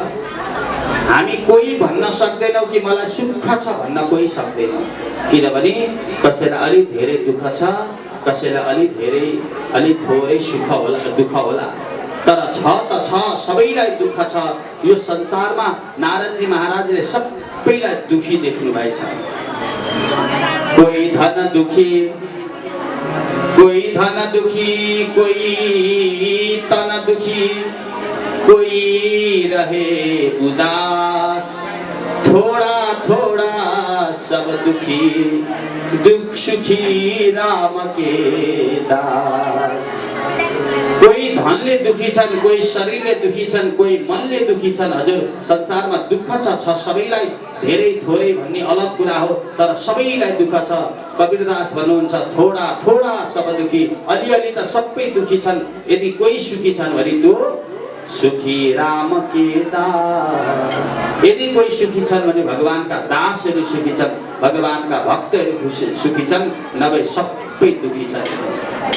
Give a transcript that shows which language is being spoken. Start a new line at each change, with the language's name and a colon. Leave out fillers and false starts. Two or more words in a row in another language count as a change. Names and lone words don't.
Nepali: हामी कोही भन्न सक्दैनौँ कि मलाई सुख छ भन्न कोही सक्दैनौँ, किनभने कसैलाई अलि धेरै दुःख छ, कसैलाई अलि थोरै सुख होला, दुःख होला, तर छ त छ, सबैलाई दुःख छ। यो संसारमा नारदजी महाराजले सबैलाई दुखी देख्नु भएछ।
Hindi: कोही धन दुखी, कोही धन दुखी, कोही तन दुखी, कोई रहे उदास, थोड़ा थोड़ा सब दुखी, दुख सुखी राम के दास।
Nepali: कोही धनले दुखी छन्, कोही शरीरले दुखी छन्, कोही मनले दुखी छन्। हजुर संसारमा दुःख छ, सबैलाई धेरै थोरै भन्ने अलग कुरा हो, तर सबैलाई दुःख छ।
Hindi: कबीरदास भन्नुहुन्छ थोड़ा थोड़ा सब दुखी,
Nepali: अलिअलि त सबै दुखी छन्। यदि कोही सुखी छन् भने त्यो
Hindi: सुखी राम के दास।
Nepali: यदि कोही सुखी छन् भने भगवानका दासहरू सुखी छन्, भगवानका भक्तहरू सुखी छन्, नभए सबै दुखी छन्।